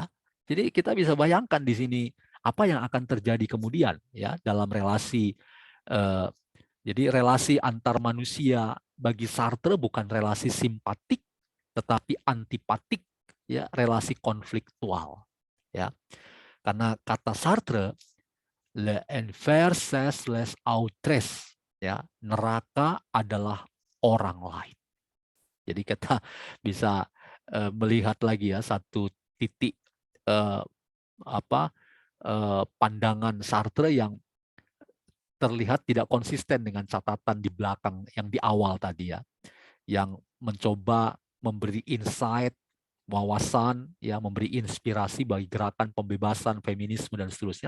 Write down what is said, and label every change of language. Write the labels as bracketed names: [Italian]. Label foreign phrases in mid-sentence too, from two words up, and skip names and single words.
[Indonesian] Jadi kita bisa bayangkan di sini apa yang akan terjadi kemudian, ya, dalam relasi. Jadi relasi antar manusia bagi Sartre bukan relasi simpatik, tetapi antipatik, ya, relasi konfliktual, ya. Karena kata [French] Sartre, le enfer c'est les autres, [Indonesian] ya, neraka adalah orang lain. Jadi kita bisa melihat lagi, ya, satu titik pandangan Sartre yang terlihat tidak konsisten dengan catatan di belakang yang di awal tadi, ya, yang mencoba memberi insight, wawasan, ya, memberi inspirasi bagi gerakan pembebasan, feminisme, dan seterusnya.